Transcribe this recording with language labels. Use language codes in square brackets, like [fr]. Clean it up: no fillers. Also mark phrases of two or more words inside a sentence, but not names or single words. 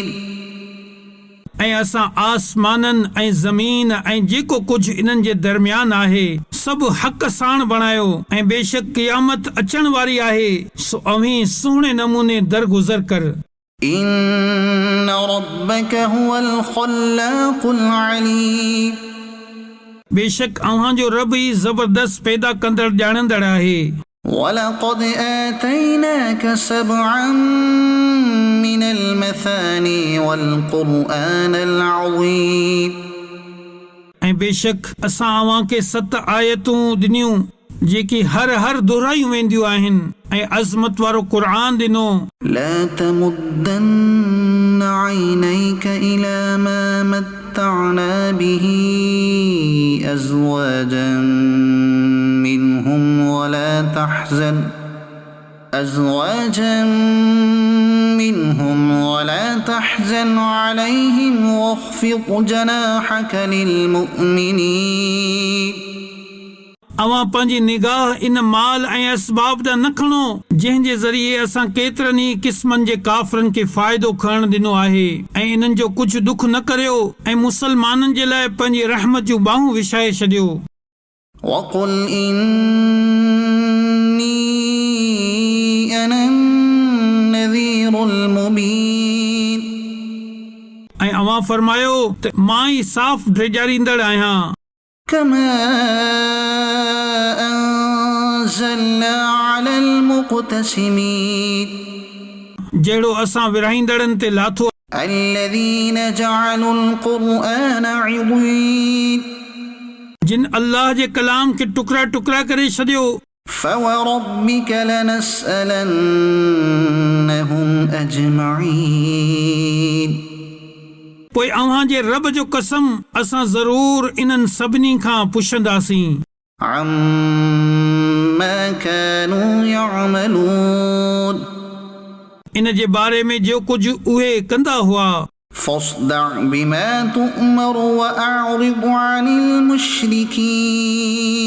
[sd] ऐं असां आसमाननि ऐं ज़मीन ऐं जेको कुझु इन्हनि जे दरमियान आहे सभु हक़ साण बणायो ऐं बेशक क़यामत अचण वारी आहे सो अवीं सुहिणे नमूने दरगुज़र कर। [ar] إن ربك هو الخلاق العليم [sd] बेशक अव्हांजो रब ई ज़बरदस्त पैदा कंदड़ ॼाणंदड़ आहे। [ar] ولقد آتيناك سبعا من المثاني والقرآن العظيم [sd] ऐं बेशक असां अव्हांखे 7 आयतूं ॾिनियूं जेकी हर दोहरायूं वेंदियूं आहिनि ऐं अज़मत वारो क़ुर्आन ॾिनो। [ar] لا تمدن عينيك إلى ما متعنا به أزواجا منهم ولا تحزن عليهم واخفض جناحك للمؤمنين [sd] अवां पंहिंजी निगाह इन माल ऐं असबाब ॾांहुं न खणो जंहिं जे ज़रिए असां केतिरनि ई क़िस्मनि जे काफ़िरनि खे फ़ाइदो खणण ॾिनो आहे ऐं इन्हनि जो कुझु दुख न करियो ऐं मुसलमाननि जे लाइ पंहिंजी रहमत जूं बाहूं विछाए छॾियो। [ar] وقل إني أنا النذير المبين [sd] ऐं अवां फरमायो त मां ई साफ़ ड्रेजारींदड़ आहियां। [ar] كما أنزلنا على المقتسمين [sd] जहिड़ो असां विरहाईंदड़नि ते लाथो [ar] الذين جعلوا القرآن عضين [sd] जिन अल्लाह जे कलाम खे टुकड़ा टुकड़ा करे छॾियो। [ar] فوربك لنسألنهم أجمعين [sd] पोइ अव्हां जे रब जो कसम असां ज़रूर इन्हनि सभिनी खां पुछंदासीं [ar] عما كانوا يعملون [sd] इन जे बारे में जो कुझु उहे कंदा हुआ। [ar] فاصدع بما تؤمر وأعرض عن المشركين